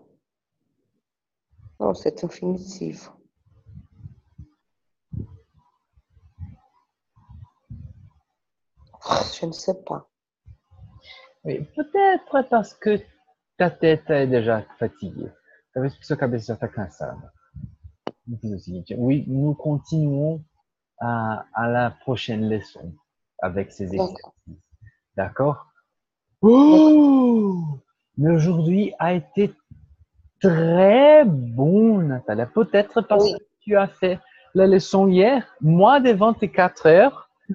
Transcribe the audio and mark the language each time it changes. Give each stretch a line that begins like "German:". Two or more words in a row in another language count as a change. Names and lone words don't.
French: Non, c'est infinitif. Je ne sais pas. Oui, peut-être parce que ta tête est déjà fatiguée.
Portuguese: Talvez porque sua cabeça já está cansada. Vamos fazer o seguinte.
French: Oui, nous continuons à la prochaine leçon avec ces D'accord. exercices. D'accord? D'accord. Oh! Mais aujourd'hui a été très bon, Natalia. Peut-être parce que Oui. tu as fait la leçon hier, moins de 24 heures.